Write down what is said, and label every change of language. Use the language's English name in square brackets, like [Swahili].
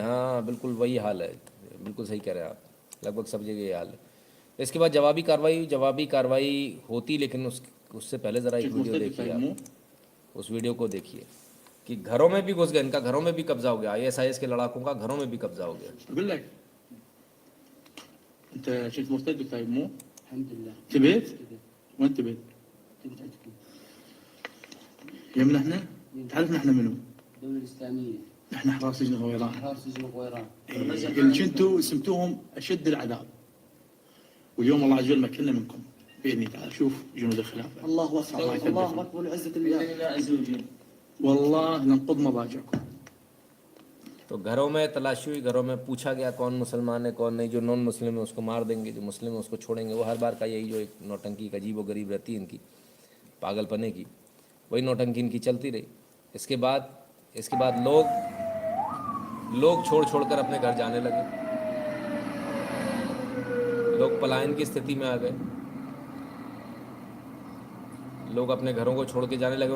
[Hindi] हाँ बिल्कुल वही हाल है, बिल्कुल सही कह रहे हैं आप, लगभग सब जगह ये हाल है। इसके बाद जवाबी कार्रवाई होती, लेकिन उससे पहले ज़रा एक वीडियो देखिए आप, उस वीडियो को देखिए कि घरों में भी घुस गए, इनका घरों में भी कब्जा हो गया, ISIS के लड़ाकों का घरों में भी कब्जा हो गया। [Arabic] بقول لك انت شفت مرتد طيب مو؟ الحمد لله. تبيت؟ وين تبيت؟ يمنا احنا؟ تعرف نحن منو؟ الدولة الإسلامية. نحن احرار سجن غويران. أحرار سجن غويران. اللي كنتوا سمتوهم اشد العذاب. واليوم الله عز وجل مكننا منكم باذن تعالى. شوف جنود الخلافه. الله اكبر. الله اكبر وعزة الله عز وجل. والله ننقض مضاجعكم. [Hindi] तो घरों में तलाशी हुई, घरों में पूछा गया कौन मुसलमान है कौन नहीं, जो नॉन मुस्लिम है उसको मार देंगे, जो मुस्लिम है उसको छोड़ेंगे। वो हर बार का यही जो एक नौटंकी का अजीब व गरीब रहती है इनकी, पागलपने की, वही नौटंकी इनकी चलती रही। इसके बाद लोग छोड़ कर अपने घर जाने लगे, लोग पलायन की स्थिति में आ गए, लोग अपने घरों को छोड़ के जाने लगे।